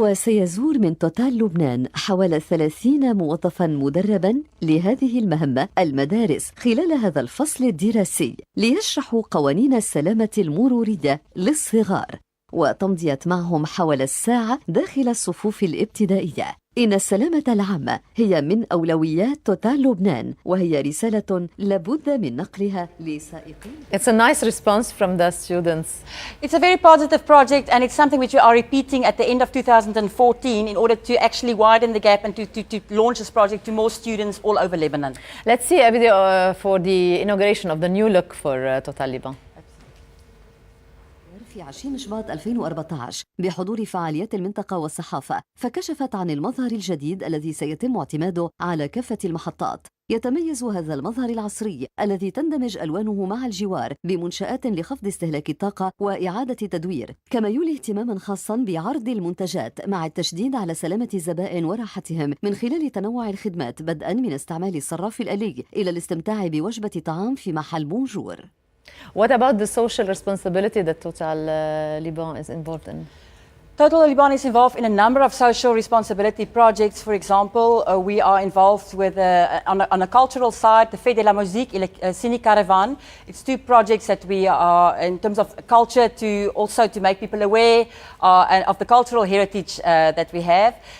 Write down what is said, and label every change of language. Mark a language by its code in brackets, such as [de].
[ar] وسيزور من توتال لبنان حوالي 30 موظفاً مدرباً لهذه المهمة المدارس خلال هذا الفصل الدراسي ليشرحوا قوانين السلامة المرورية للصغار، وتمضيت معهم حوالي الساعة داخل الصفوف الابتدائية. إن السلامة العامة هي من أولويات توتال لبنان، وهي رسالة لابد من نقلها لسائقين. [en] It's a nice response from the students. It's a very positive project, and it's something which we are repeating at the end of 2014 in order to actually widen the gap and to launch this project to more students all over Lebanon. Let's see a video for the inauguration of the new look for Total Liban. [ar] في 20 شباط 2014 بحضور فعاليات المنطقة والصحافة، فكشفت عن المظهر الجديد الذي سيتم اعتماده على كافة المحطات، يتميز هذا المظهر العصري الذي تندمج ألوانه مع الجوار بمنشآت لخفض استهلاك الطاقة وإعادة تدوير، كما يولي اهتماما خاصا بعرض المنتجات مع التشديد على سلامة الزبائن وراحتهم من خلال تنوع الخدمات بدءا من استعمال الصراف الآلي إلى الاستمتاع بوجبة طعام في محل بونجور. [en] What about the social responsibility that Total Liban is involved in? Total Liban is involved in a number of social responsibility projects. For example, we are involved with, on a cultural side, the Fête de la Musique et le Ciné Caravan. It's two projects that we are, in terms of culture, to also to make people aware of the cultural heritage that we have.